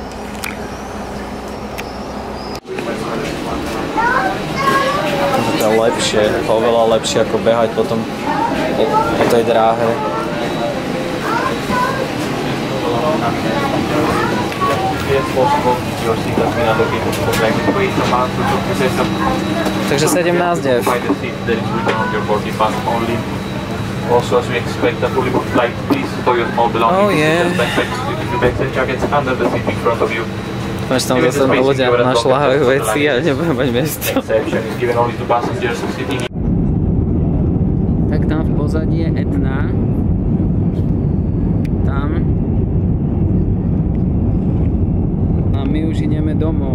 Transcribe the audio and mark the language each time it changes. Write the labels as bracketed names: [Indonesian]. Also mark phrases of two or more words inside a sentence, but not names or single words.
[Slovak] To je lepšie, oveľa lepšie ako behať potom po tej dráhe. [English] Takže 17 Also, as we expect a fully booked flight, please store your small belongings in backpacks, bags and jackets under the seat in front of you. [Slovak] Tam zase ľudia našľahajú veci a nebudem mať miesto. Tak tam v pozadí je Etna. Tam. A my už ideme domov.